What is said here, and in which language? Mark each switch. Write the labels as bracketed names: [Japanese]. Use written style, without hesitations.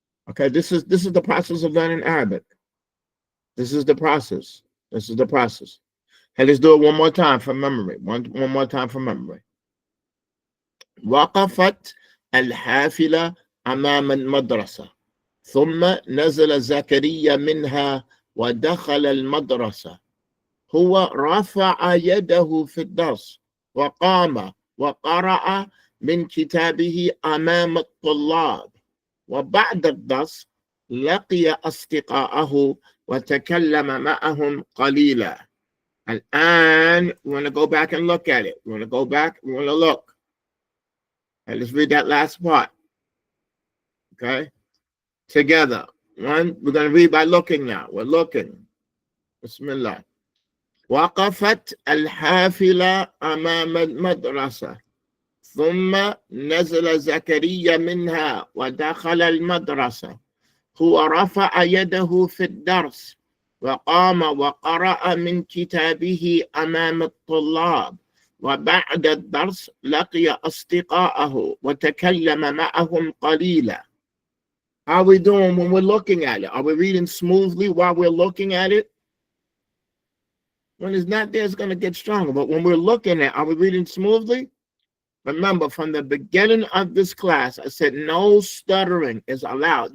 [English] Okay, this is the process of learning Arabic. This is the process. This is the process. Hey, let's do it one more time from memory. One more time from memory. [Arabic] وقفت الحافلة أمام المدرسة ثم نزل زكريا منها ودخل المدرسة. هو رفع يده في الدرس وقام وقرأ من كتابه أمام الطلاب، وبعد الدرس لقي أصدقاءه وتكلم معهم قليلا. [English] الآن we want to go back and look at it. We want to go back. We want to look. And let's read that last part. Okay? Together. One, we're going to read by looking now. We're looking. Bismillah. [Arabic] وقفت الحافلة أمام المدرسة ثم نزل زكريا منها ودخل المدرسة. هو رفع يده في الدرس وقام وقرأ من كتابه أمام الطلاب، وبعد الدرس لقي أصدقاءه وتكلم معهم قليلا. [English] How are we doing when we're looking at it? Are we reading smoothly while we're looking at it? When it's not there, it's going to get stronger. But when we're looking at it, are we reading smoothly? Remember, from the beginning of this class, I said no stuttering is allowed.